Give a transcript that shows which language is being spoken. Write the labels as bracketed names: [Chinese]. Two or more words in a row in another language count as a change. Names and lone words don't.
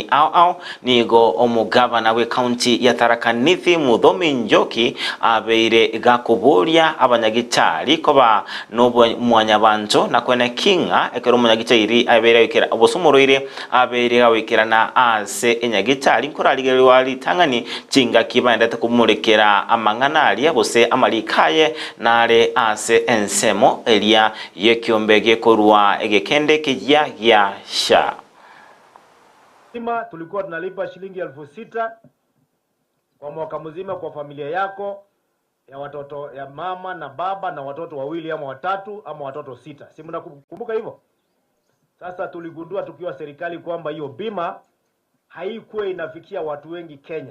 [Gusii] ao nigo omugabana we county ya Tharaka Nithi Muthomi Njoki abeire gakuburia abanyagitari koba nobo mwanyabanjo na kwene kinga ekero munyagitari abeire wikira obosumuroire abeire gawikirana ase enyagitari nkorarigere wali tangani chingaki bandete kumurekera amangana ali bose amalikaye nare ase ensemo elia yekiombe gekorwa egekende kijya gya sha. [Swahili] Tulikuwa tunalipa shilingi 6,000 kwa mwaka mzima kwa familia yako ya watoto ya mama na baba na watoto wawili ama watatu ama watoto 6. Si mnakumbuka hivyo? Sasa tuligundua tukiwa serikali kwamba hiyo bima haikuwa inafikia watu wengi Kenya.